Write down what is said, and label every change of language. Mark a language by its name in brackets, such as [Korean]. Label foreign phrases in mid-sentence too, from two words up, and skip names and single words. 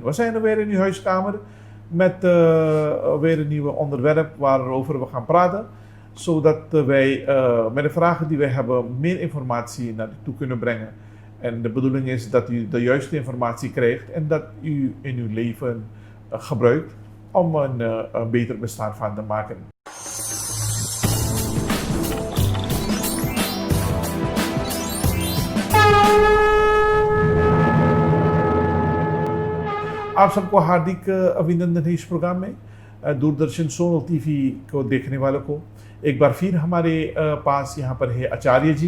[Dutch] We zijn er weer in uw huiskamer met weer een nieuw onderwerp waarover we gaan praten. Zodat wij met de vragen die wij hebben meer informatie naar u toe kunnen brengen. En de bedoeling is dat u de juiste informatie krijgt en dat u in uw leven gebruikt om een beter bestaan van te maken. [Caribbean Hindustani] आप सबको हार्दिक अभिनंदन है इस प्रोग्राम में। दूरदर्शन सोनल टीवी को देखने वालों को एक बार फिर हमारे पास यहाँ पर है आचार्य जी।